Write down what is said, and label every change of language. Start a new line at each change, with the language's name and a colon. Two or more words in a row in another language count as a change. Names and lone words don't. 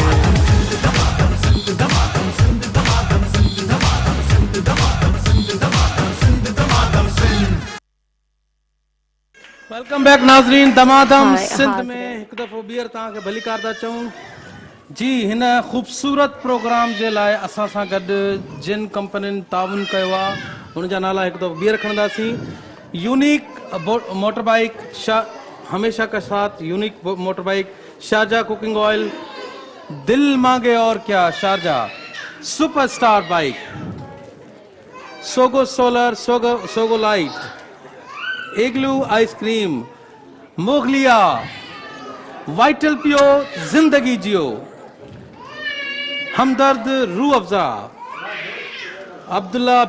English: welcome back नाज़रीन। दमादम हाँ, सिंध हाँ,
Sindhi: में एक दफ़ो ॿीहर तव्हांखे भली कार था चऊं। जी, हिन ख़ूबसूरत प्रोग्राम जे लाइ असां सां गॾु जिन कंपनियुनि ताउन कयो आहे हुन जा नाला हिकु दफ़ो ॿीहर खणंदासीं।
Urdu: یونیک موٹر بائیک ہمیشہ کا ساتھ، یونیک موٹر بائیک، شارجہ ککنگ آئل، دل مانگے اور کیا شارجہ سپرسٹار بائیک, سوگو سولر، سوگو لائٹ، اگلو آئس کریم، مغلیہ، وائٹل پیو زندگی جیو، ہمدرد روح افزا، عبداللہ